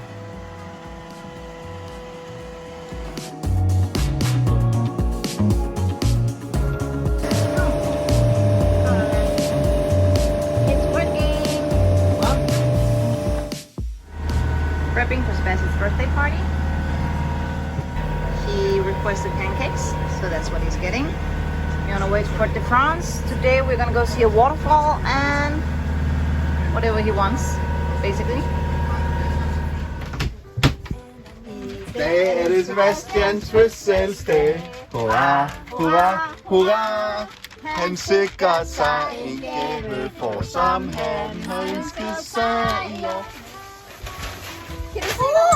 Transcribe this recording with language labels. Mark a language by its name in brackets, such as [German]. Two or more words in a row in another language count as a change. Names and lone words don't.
[English] Prepping for Sebastian's birthday party. He requested pancakes, so that's what he's getting. We're on our way to Port de France. Today we're gonna go see a waterfall and whatever he wants, basically. [Danish] I dag er det Sebastians fødselsdag. Hurra, hurra, hurra. Han sikrer sig en gave for, som han har ønsket sig i år. Kan du se noget?